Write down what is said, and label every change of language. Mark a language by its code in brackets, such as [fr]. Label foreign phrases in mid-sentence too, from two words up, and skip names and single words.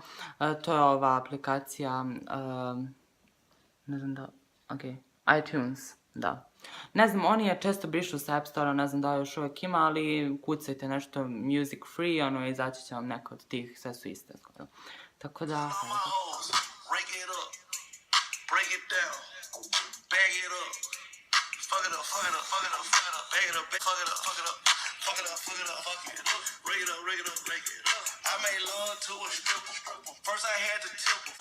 [sr] To je ova aplikacija, ne znam da, iTunes, da. Ne znam, oni je često brišu sa App Store-a, ne znam da još uvek ima, ali kucajte nešto [en] music free, [sr] izaći će vam neka od tih, sve su iste skoro. Tako da, [en] bag it up, fuck it up, fuck it up, fuck it up, fuck it up, bag it up, fuck it up, fuck it up, fuck it up, fuck it up, fuck it up, rake it up, rake it up, rake it up. I made love to a stripper. First I had to tip her.